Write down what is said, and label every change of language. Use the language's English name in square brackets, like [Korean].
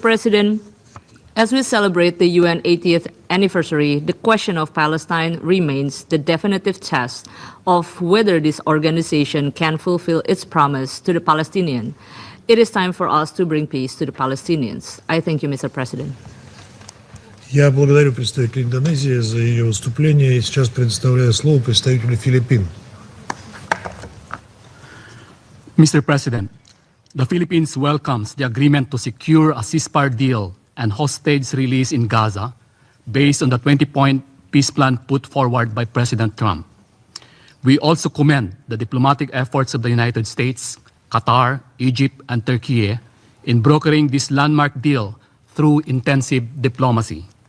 [English] President, as we celebrate the UN 80th anniversary, the question of Palestine remains the definitive test of whether this organization can fulfill its promise to the Palestinians. It is time for us to bring peace to the Palestinians. I thank you, Mr. President. [Russian] Я благодарю представителя Индонезии за ее выступление и сейчас предоставляю слово представителю Филиппин. [English] Mr. President, the Philippines welcomes the agreement to secure a ceasefire deal and hostage release in Gaza based on the 20-point peace plan put forward by President Trump. We also commend the diplomatic efforts of the United States, Qatar, Egypt, and Turkey in brokering this landmark deal through intensive diplomacy.